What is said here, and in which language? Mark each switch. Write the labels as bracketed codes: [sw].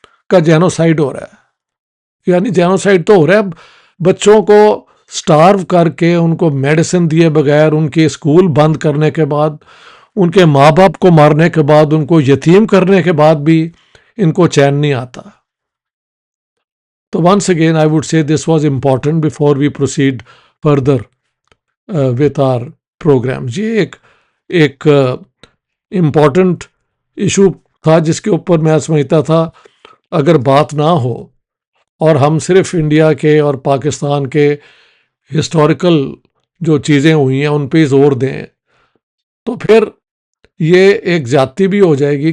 [ur] کا جینوسائڈ ہو رہا ہے. یعنی جینوسائڈ تو ہو رہا ہے، بچوں کو سٹارو کر کے، ان کو میڈیسن دیے بغیر، ان کے اسکول بند کرنے کے بعد، ان کے ماں باپ کو مارنے کے بعد، ان کو یتیم کرنے کے بعد بھی ان کو چین نہیں آتا. [en] تو once again I would say this was important before we proceed further with our programs. [ur] یہ ایک امپورٹنٹ ایشو تھا جس کے اوپر میں سمجھتا تھا اگر بات نہ ہو اور ہم صرف انڈیا کے اور پاکستان کے ہسٹوریکل جو چیزیں ہوئی ہیں ان پہ زور دیں تو پھر یہ ایک زیادتی بھی ہو جائے گی.